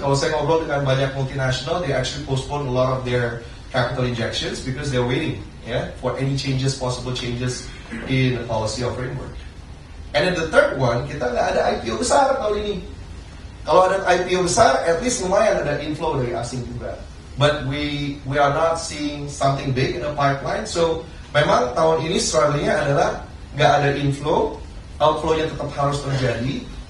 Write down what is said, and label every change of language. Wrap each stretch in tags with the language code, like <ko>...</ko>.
<id>Kalau saya ngobrol dengan banyak</id> <en>multinational, they actually postpone a lot of their capital injections because they're waiting, for any changes, possible changes in the policy or framework. And then the third one,</en> <id>kita nggak ada IPO besar tahun ini. Kalau ada IPO besar,</id> <en>at least</en> <id>lumayan ada inflow dari asing juga.</id> <en>But we are not seeing something big in the pipeline.</en> <id>So memang tahun ini struggle-nya adalah nggak ada inflow, outflow-nya tetap harus terjadi.</id>